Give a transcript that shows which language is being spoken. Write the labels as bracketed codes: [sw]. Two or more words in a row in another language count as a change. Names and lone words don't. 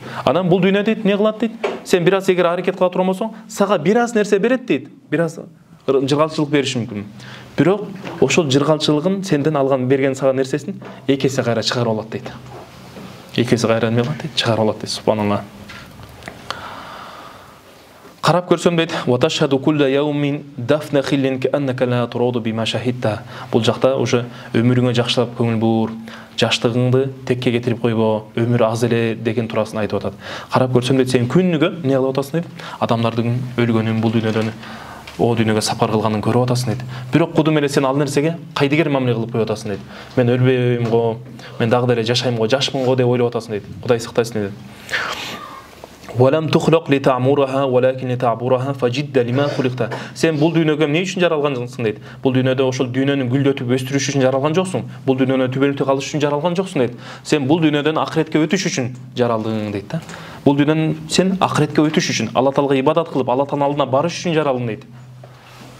[ky] Анан бул дүйнө дейт, эмне кылат дейт? Сен бир аз эгер аракет кыла турган болсоң, сага бир аз нерсе берет дейт. Бир аз жыргалчылык бериши мүмкүн. Бирок ошол жыргалчылыгын сенден алган берген сага нерсесин эки эсе кайра чыгарып алат дейт. Эки эсе кайра эмне кылат дейт? Чыгарып алат дейт. Субханалла. Карап көрсөм дейт, [ar] "وتشهد كل يوم دفن خل كأنك لا تراع بما شهدت." [ky] Бул жакта уже өмүрүңө жакшылап көңүл бур, жаштыгыңды текке кетирип койбо, өмүр аз эле деген турасын айтып атат. Карап көрсөм дейт, сен күнүгө эмне кылып атасың дейт? Адамдардын өлгөнүн, бул дүйнөдөн о дүйнөгө сапар кылганын көрүп атасың дейт. Бирок кудум эле сен ал нерсеге кайдыгер мамиле кылып коюп атасың дейт. Мен өлбөйм го, мен дагы деле жашайм го, жашмын го деп ойлоп атасың дейт. Кудай сактайсың дейт. [ar] وَلَمْ تُخْلَقْ لِتَعْمُرَهَا وَلَكِنْ لِتَعْبُرَهَا فَجِدَّ لِمَا خُلِقْتَ. [ky] Сен бул дүйнөгө эмне үчүн жаралгансың дейт. Бул дүйнөдө ошол дүйнөнү гүлдөтүп өстүрүш үчүн жаралган жоксуң. Бул дүйнөнү түбөлүктө калыш үчүн жаралган жоксуң дейт. Сен бул дүйнөдөн акыретке өтүш үчүн жаралдың дейт да. Бул дүйнөнүн сен акыретке өтүш үчүн, Алла Таалага ибадат кылып, Алла Тааланын алдына барыш үчүн жаралдың дейт.